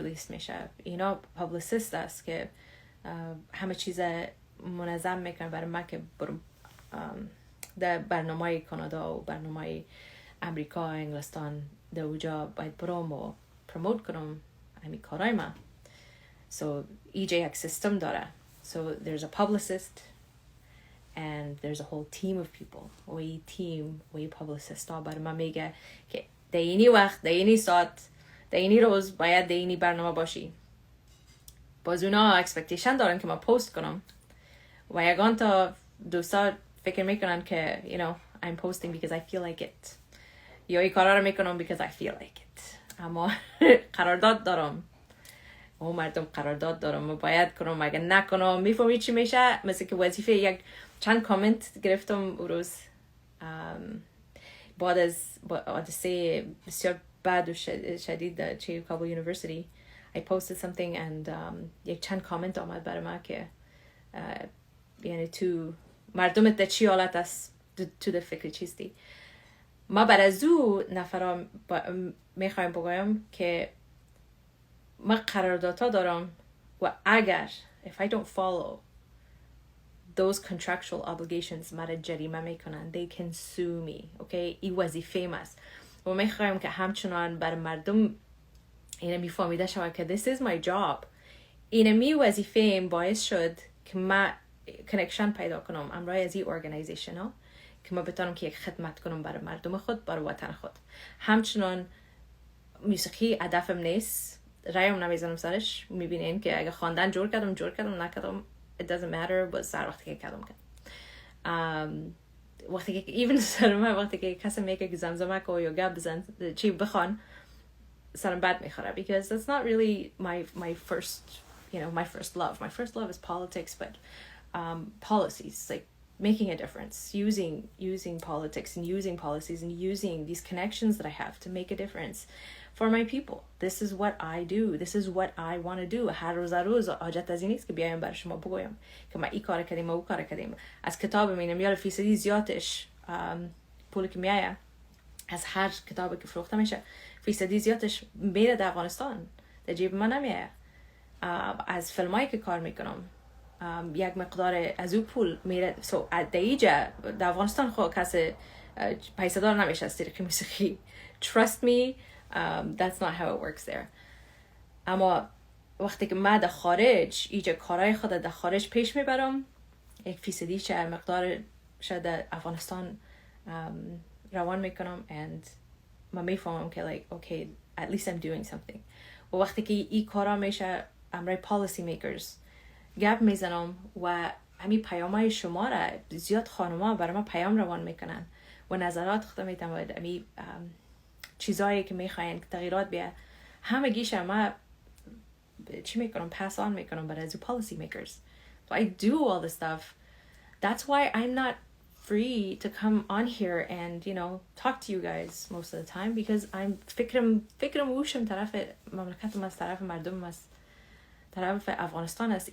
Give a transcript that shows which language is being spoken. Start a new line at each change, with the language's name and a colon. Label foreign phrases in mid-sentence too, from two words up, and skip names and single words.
Persian: ریلیس میشه اینا پابلیسیست است که همه چیز منظم میکنه برای من که در برنامه کانادا و برنامه امریکا انگلستان در اوجا باید برام و پروموت کنم همین کارای من so EJ یک سیستم داره
English: so there's a publicist and there's a whole team of
Persian: people و این تیم و این publicist ها برای من میگه که در اینی وقت در اینی ساعت در اینی روز باید در اینی برنامه باشی. باز اونا اکسپکتیشن دارن که ما پست کنم و یگان تا دوستا فکر میکنن که
English: you know I'm posting because I feel like it
Persian: یا این کارا رو میکنم
English: because I feel like it.
Persian: اما قرارداد دارم و مردم قرارداد دارم و باید کنم. اگه نکنم میفهمی چی میشه. مثل که وظیفه یک چند کامنت گرفتم اون روز بعد از حادثه بسیار بد و شدید در کابل یونیورسیتی.
English: I posted something and
Persian: یک چند کامنت آمد برای ما که یعنی تو مردمت در چی حالت است تو در فکر چیستی. ما بر از او نفرا میخوایم بگویم که ما قراردادها دارم و اگر
English: if I don't follow those contractual obligations
Persian: مرا جریمه میکنن.
English: They can sue me.
Persian: Okay? این وظیفه است و میخوایم که همچنان بر مردم اینه میفهمیده شود که
English: this is my job.
Persian: اینه وظیفه باعث شد که ما کنکشن پیدا کنم امرای از این ارگانیزیشن ها که ما بتونم که یک خدمت کنم برای مردم خود، برای وطن خود. همچنان موسیقی هدفم نیست، رایم نمیزنم سرش. میبینین که اگه خواندن جور کردم نکردم
English: it doesn't matter.
Persian: باز سر وقتی که کردم وقتی که even سرم وقتی که کسی میگه که زمزمک و یا گب بزن چی بخوان سرم بد میخوره
English: because that's not really my first my first love. My first love is politics, but policies, like making a difference, using politics and using policies and using these connections that I have to make a difference for my people. This is what I do. This is what I want to do.
Persian: هر روز حاجت از این نیست که بیایم برای شما بگویم که ما این کار کردیم و اون کار کردیم. از کتاب میگم 100% زیادش پولی که میایه از هر کتابی که فروخته میشه 100% زیادش میره در افغانستان، در جیب من نمیایه. از فیلمایی که کار میکنم یک مقدار از او پول میره. در اینجا در افغانستان خود کسی پیسه دار نمیشه از طریق موسیقی.
English: Trust me, that's not how it works there.
Persian: اما وقتی که من در خارج اینجا کارهای خود در خارج پیش میبرم 1% چه مقدار شاید در افغانستان روان میکنم and من میفهمم که
English: like okay at least I'm doing something.
Persian: و وقتی که این کارا میشه امرای
English: policy makers
Persian: گپ میزنم و همین پیامای شما را زیاد خانوما برای ما پیام روان میکنن و نظرات خود میتونم همین چیزایی که میخواین تغییرات بیاد همه گیشه ما چی میکنم
English: pass on
Persian: میکنم برای از
English: policy makers. So I do all this stuff. That's why I'm not free to come on here and talk to you guys most of the time because I'm
Persian: فکرم وشم طرف مملکتم است، طرف مردم است، طرف افغانستان است.